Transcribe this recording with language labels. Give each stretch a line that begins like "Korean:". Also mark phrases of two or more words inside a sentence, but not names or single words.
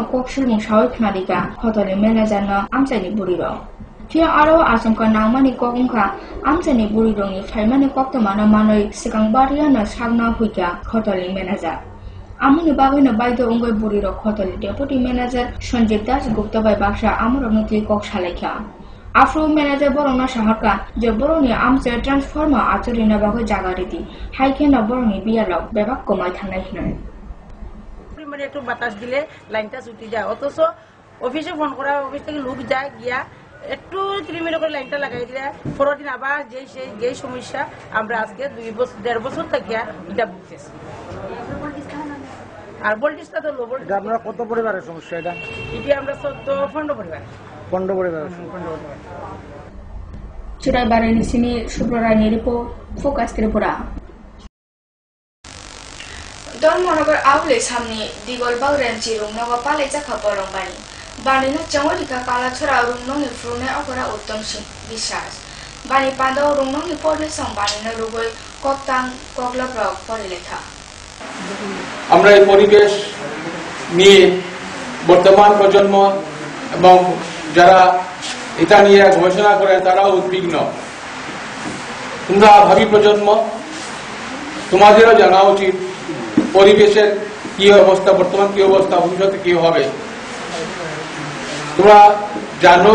Kok Borok: कौशल मुंसावै खनारिका खतलनि मेनेजारनो आमचाइनि बुरिरो फिया आरो आसमका नांमानि कगुंखा आमचाइनि बुरिरोनि फाइमानि कक्तमानो मानै सिगां बारियानो सागना हुइका खतलनि मेनेजार आमुनि बागैनो बायदो उंगै बुरिरो खतलनि
English: deputy manager
Kok Borok: सञ्जीव दास गुप्ता बाय बाक्सा आमुरनो क्लिक कक सालायखा आफ्रो मैनेजर बरंना साहरका जे बर'नि आमचे ट्रान्सफर्मार आचरिना बागै जागारिति हाइकेना बर'नि बियालाव बेबाग कमाय थांनाय हिनाय
Bangla: মানে একটু বাতাস দিলে লাইনটা ছুটি যায় অথচ অফিসে ফোন করা অফিস থেকে লোক যায় গিয়া একটু 3 মিনিট করে লাইনটা লাগাই দিলে পরের দিন আবার যেই সমস্যা আমরা আজকে 1.5 বছর থেকে এটা ভুগতেছি আর ভোল্টেজটা তো লো ভোল্টেজ আপনারা কত পরিবারের সমস্যা এটা আমরা 15 পরিবার 15 পরিবার
Kok Borok: চিরাইবাড়িनि सिनि सुब्ररायनि रिपोर्ट फोकास त्रिपुरा धर्मनगर आवले सामने दिगलबाग रेंजी रुंगनगा पाले जाखा बरंबानी बानिनो चंगलिका काला छोरा रुंगननि फ्रुने अगरा उत्तम सिंह विश्वास बानी पांडव रुंगननि पदे सं बानिनो रुगै कक्तां कगलाब्रक परिलेखा
Bangla: আমরা এই পরিবেশ নিয়ে বর্তমান প্রজন্ম এবং যারা এটা নিয়ে গবেষণা করে তারাও উদ্বিগ্ন তোমরা ভাবি প্রজন্ম তোমাদেরও জানা উচিত পরিবেশের কি অবস্থা বর্তমান কি অবস্থা ভবিষ্যতে কি হবে তোমরা জানো